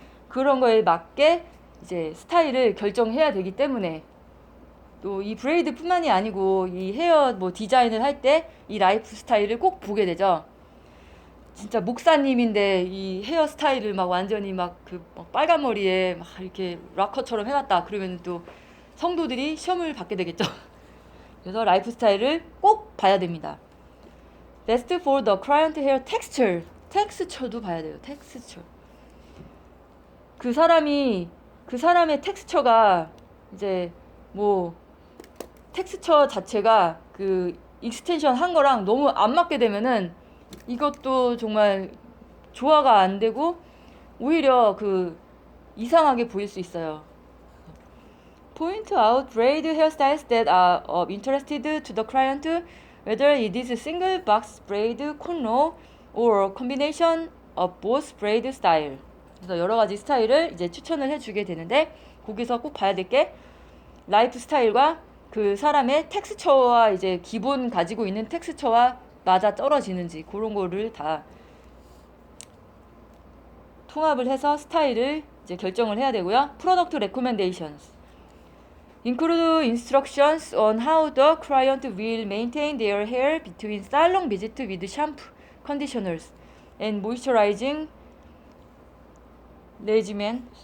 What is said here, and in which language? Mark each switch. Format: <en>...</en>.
<ko>그런 거에 맞게 이제 스타일을 결정해야 되기 때문에 또 이 브레이드뿐만이 아니고 이 헤어 뭐 디자인을 할 때 이 라이프 스타일을 꼭 보게 되죠. 진짜 목사님인데 이 헤어 스타일을 막 완전히 막 그 빨간 머리에 막 이렇게 락커처럼 해놨다 그러면 또 성도들이 시험을 받게 되겠죠. 그래서 라이프 스타일을 꼭 봐야 됩니다.</ko> <en>Best for the client hair texture.</en> <ko>텍스처도 봐야 돼요. 텍스처. 그 사람의 텍스처가 이제 뭐 텍스처 자체가 그 익스텐션 한 거랑 너무 안 맞게 되면은 이것도 정말 조화가 안 되고 오히려 그 이상하게 보일 수 있어요.</ko> <en>Point out braid hairstyles that are of interest to the client, whether it is a single box braid, cornrow, or a combination of both braid style.</en> <ko>그래서 여러 가지 스타일을 이제 추천을 해주게 되는데 거기서 꼭 봐야 될 게 라이프 스타일과 그 사람의 텍스처와 이제 기본 가지고 있는 텍스처와 맞아 떨어지는지 그런 거를 다 통합을 해서 스타일을 이제 결정을 해야 되고요.</ko> <en>Product recommendations include instructions on how the client will maintain their hair between salon visit with shampoo, conditioners, and moisturizing regimen.</en>